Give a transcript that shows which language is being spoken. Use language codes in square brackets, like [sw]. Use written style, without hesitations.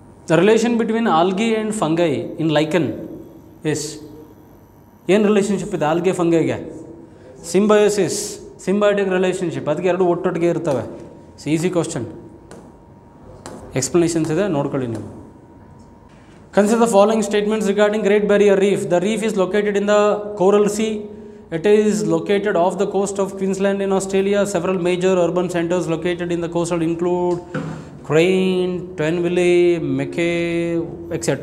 [en] The relation between algae and fungi in lichen is, [kn] ಏನು relationship ಇದೆ algae ಫಂಗೈಗೆ? Symbiosis, symbiotic relationship. ಅದಕ್ಕೆ ಎರಡು ಒಟ್ಟೊಟ್ಟಿಗೆ ಇರ್ತವೆ. ಈಸಿ ಕ್ವಶನ್, ಎಕ್ಸ್ಪ್ಲನೇಷನ್ಸ್ ಇದೆ, ನೋಡ್ಕೊಳ್ಳಿ ನೀವು. [en] Consider the following statements regarding Great Barrier Reef. The reef is located in the Coral Sea. It is located off the coast of Queensland in Australia. Several major urban centers located in the coastal include Crane, Twenville, Mackay, etc.